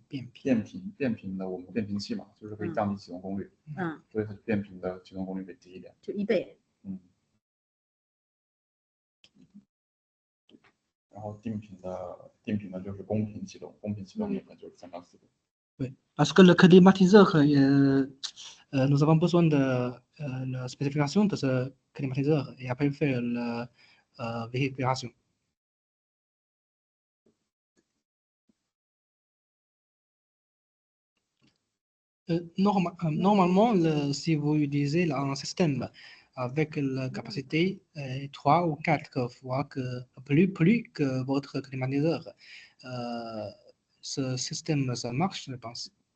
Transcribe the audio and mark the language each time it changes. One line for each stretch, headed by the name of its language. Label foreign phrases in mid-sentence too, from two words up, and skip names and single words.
Chinese: 的，我们变频器嘛，就是可以降低启动功率。所以它变频的启动功率会低一点。就1倍。然后定频的就是公频启动，公频启动那个就是3到4倍。
French: Oui, parce que le climatiseur, nous avons besoin de la spécification de ce climatiseur et après faire la vérification. Normalement, si vous utilisez un système avec la capacité 3 ou 4 fois plus que votre climatiseur, ce système, ça marche, je pense.